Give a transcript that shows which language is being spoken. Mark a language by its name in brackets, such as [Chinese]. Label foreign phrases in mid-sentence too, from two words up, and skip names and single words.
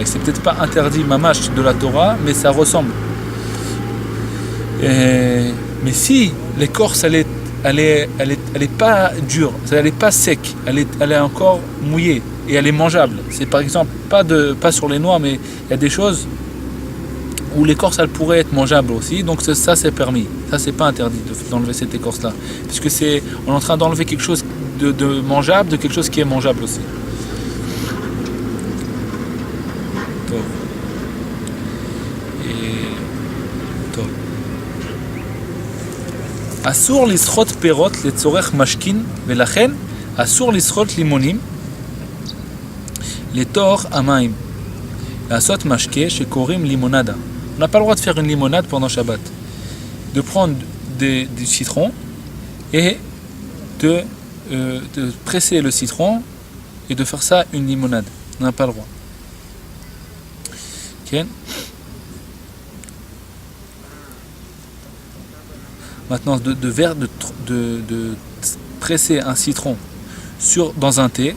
[French] C'est peut-être pas interdit mamash de la Torah, mais ça ressemble. Mais si l'écorce elle est pas dure, elle est pas sec, elle est encore mouillée et elle est mangeable. C'est par exemple pas sur les noix, mais il y a des choses où l'écorce elle pourrait être mangeable aussi. Donc ça c'est permis. Ça c'est pas interdit d'enlever cette écorce là, puisque on est en train d'enlever quelque chose de mangeable de quelque chose qui est mangeable aussi. [Hebrew] אסור לסחוט פירות לצורך משכין, ולכן אסור לסחוט לימונים לתוך המים. לעשות משקה שקוראים לימונדה. [French] On n'a pas le droit de faire une limonade pendant Shabbat. De prendre du citron et de presser le citron et de faire ça une limonade. On n'a pas le droit. Okay. Maintenant, de presser un citron dans un thé.